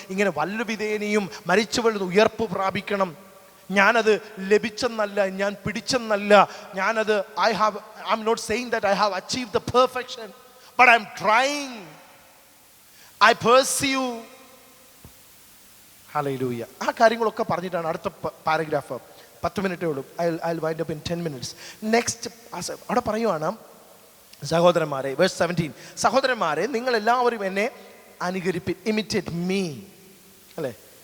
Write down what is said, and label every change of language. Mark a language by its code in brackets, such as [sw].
[ml] ഇങ്ങനെ വല്ലവിധേനയും മരിച്ചവരിൽ ഉയർപ്പ് പ്രാപിക്കണം. ഞാനത് ലഭിച്ചെന്നല്ല, ഞാൻ പിടിച്ചെന്നല്ല, ഞാനത് [en] I'm not saying that I have achieved the perfection, but I'm trying. I pursue. [ml] Hallelujah. ആ കാര്യങ്ങളൊക്കെ പറഞ്ഞിട്ടാണ് അടുത്ത പാരഗ്രാഫ്. 10 മിനിറ്റേ ഉള്ളൂ. [en] I'll wind up in 10 minutes. [ml] Next അവിടെ പറയുവാണ്, സഹോദരന്മാരെ, വേഴ്സ് 17, സഹോദരന്മാരെ നിങ്ങൾ എല്ലാവരും എന്നെ [en] Imitate me. [ml] അല്ലേ?